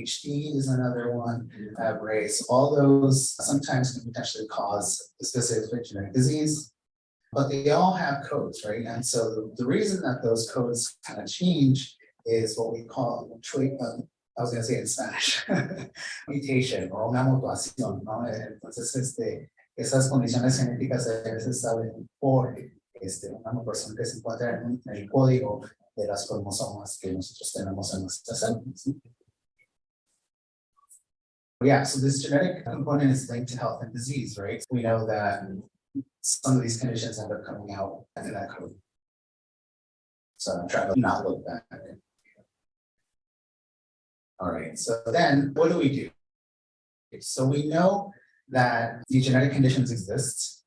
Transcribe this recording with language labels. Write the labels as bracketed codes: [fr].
[en] HD is another one. Race, all those sometimes can potentially cause a specific genetic disease, but they all have codes, right? And so the reason that those codes kind of change is what we call I was going to say in Spanish, mutation [es] o una mutación, ¿no? Entonces, esas condiciones genéticas a veces saben por una mutación que se encuentra en el código de las cromosomas que nosotros tenemos en nuestras células. [en] Yeah, so this genetic component is linked to health and disease, right? We know that some of these conditions end up coming out in that code. So I'm trying to not look back. All right, so then what do? So we know that the genetic conditions exist.